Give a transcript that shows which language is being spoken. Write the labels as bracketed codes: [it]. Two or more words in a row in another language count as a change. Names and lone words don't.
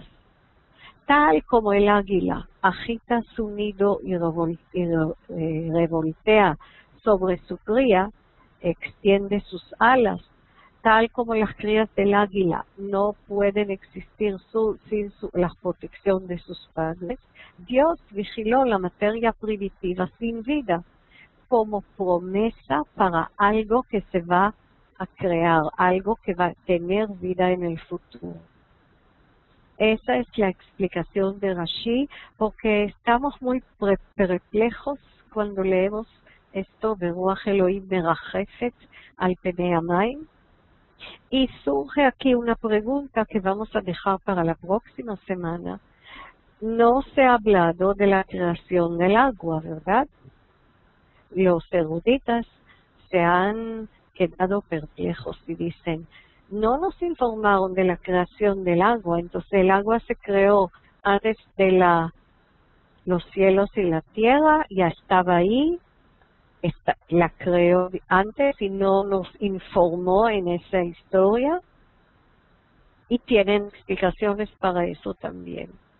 [es] Tal como el águila agita su nido y revoltea sobre su cría, extiende sus alas, tal como las crías del águila no pueden existir sin la protección de sus padres, Dios vigiló la materia primitiva sin vida como promesa para algo que se va a crear, algo que va a tener vida en el futuro. Esa es la explicación de Rashi, porque estamos muy perplejos cuando leemos esto de [he] רוח אלהים מרחפת על פני המים. [es] Y surge aquí una pregunta que vamos a dejar para la próxima semana. No se ha hablado de la creación del agua, ¿verdad? Los eruditas se han quedado perplejos y dicen, no nos informaron de la creación del agua, entonces el agua se creó antes de los cielos y la tierra, ya estaba ahí, la creó antes y no nos informó en esa historia, y tienen explicaciones para eso también.